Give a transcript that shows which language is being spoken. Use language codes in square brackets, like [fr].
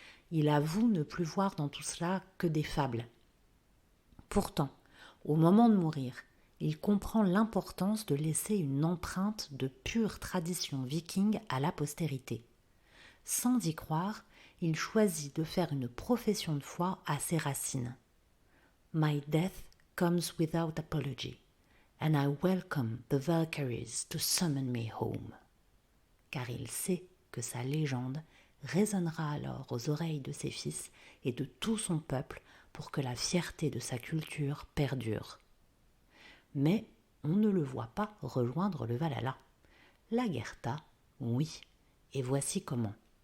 [fr] Il avoue ne plus voir dans tout cela que des fables. Pourtant, au moment de mourir, il comprend l'importance de laisser une empreinte de pure tradition viking à la postérité. Sans y croire, il choisit de faire une profession de foi à ses racines. [en] My death comes without apology, and I welcome the Valkyries to summon me home. [fr] Car il sait que sa légende résonnera alors aux oreilles de ses fils et de tout son peuple pour que la fierté de sa culture perdure. Mais on ne le voit pas rejoindre le Valhalla. Lagertha, oui, et voici comment.